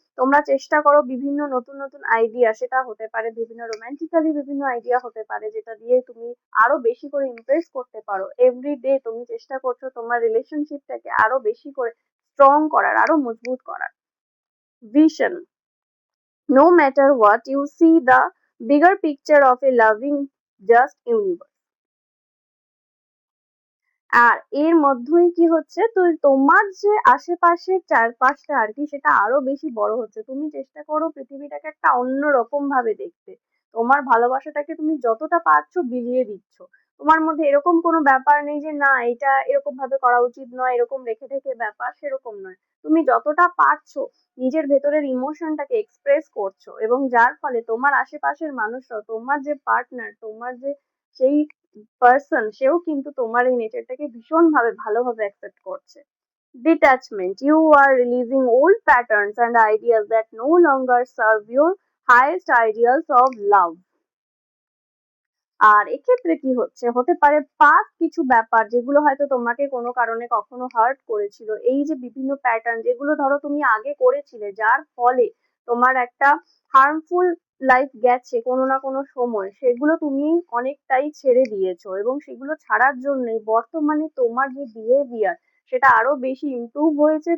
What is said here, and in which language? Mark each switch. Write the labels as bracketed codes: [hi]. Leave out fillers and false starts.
[bn] তোমরা চেষ্টা করো বিভিন্ন নতুন নতুন আইডিয়া, সেটা হতে পারে বিভিন্ন রোমান্টিক্যালি বিভিন্ন আইডিয়া হতে পারে, যেটা দিয়ে তুমি আরো বেশি করে ইমপ্রেস করতে পারো। এভরিডে তুমি চেষ্টা করছো তোমার রিলেশনশিপটাকে আরো বেশি করে স্ট্রং করার, আরো মজবুত করার। [en] Vision. No matter what, you see the bigger picture of a loving just universe. [bn] আর এর মধ্যেই কি হচ্ছে, তো তোমার যে আশেপাশের চারপাশটা আর কি, সেটা আরো বেশি বড় হচ্ছে। তুমি চেষ্টা করো পৃথিবীটাকে একটা অন্যরকম ভাবে দেখতে। তোমার ভালোবাসাটাকে তুমি যতটা পারছো বিলিয়ে দিচ্ছ। তোমার মধ্যে এরকম কোনো ব্যাপার নেই যে না এটা এরকম ভাবে করা উচিত নয়, এরকম রেখে রেখে ব্যাপার, সেরকম নয়। তুমি যতটা পারছো নিজের ভেতরের ইমোশনটাকে এক্সপ্রেস করছো, এবং যার ফলে তোমার আশেপাশের মানুষরা, তোমার যে পার্টনার, তোমার যে সেই পার্সন, সেও কিন্তু তোমার এই নেচারটাকে ভীষণভাবে ভালোভাবে অ্যাকসেপ্ট করছে। [en] Detachment. You are releasing old patterns and ideas that no longer serve your highest ideals of love. [bn] আর এক্ষেত্রে কি হচ্ছে, হতে পারে পাস্ট কিছু ব্যাপার যেগুলো হয়তো তোমাকে কোনো কারণে কখনো হার্ট করেছিল। এই যে বিভিন্ন প্যাটার্ন যেগুলো ধরো তুমি আগে করেছিলে, যার ফলে তোমার একটা হার্মফুল লাইফ গেছে কোনো না কোনো সময়, সেগুলো তুমি অনেকটাই ছেড়ে দিয়েছো, এবং সেগুলো ছাড়ার জন্যই বর্তমানে তোমার যে বিহেভিয়ার সেটা আরো বেশি ইমপ্রুভ হয়েছে।